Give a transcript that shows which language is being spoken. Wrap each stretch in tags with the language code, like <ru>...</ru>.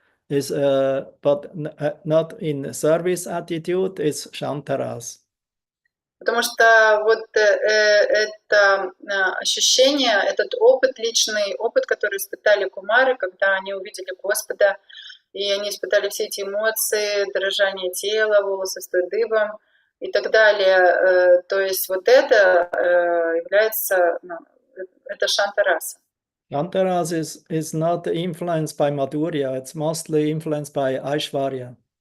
<en>Is but not in service attitude. It's Shantaras.</en> <ru>Потому что вот это ощущение, этот опыт, личный опыт, который испытали кумары, когда они увидели Господа, и они испытали все эти эмоции, дрожание тела, волосы стоят дыбом и так далее. То есть вот это является, это Шантараса.</ru> <en>Shantaras is not influenced by Madhurya, it's mostly influenced by Aishwarya.</en>